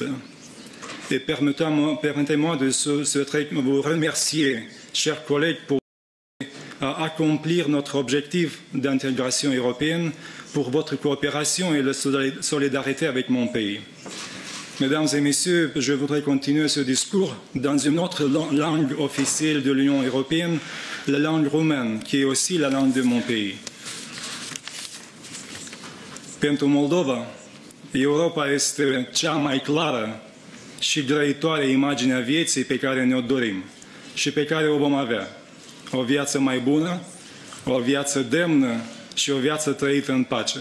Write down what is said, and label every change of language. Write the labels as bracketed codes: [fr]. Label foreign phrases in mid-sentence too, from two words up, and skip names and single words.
[fr] Et permettez-moi de vous remercier, chers collègues, pour accomplir notre objectif d'intégration européenne, pour votre coopération et la solidarité avec mon pays. Mesdames et messieurs, je voudrais continuer ce discours dans une autre langue officielle de l'Union européenne, la langue roumaine, qui est aussi la langue de mon pays. [ro] Pentru Moldova, Europa este cea mai clară și grăitoare imagine a vieții pe care ne-o dorim și pe care o vom avea. O viață mai bună, o viață demnă și o viață trăită în pace.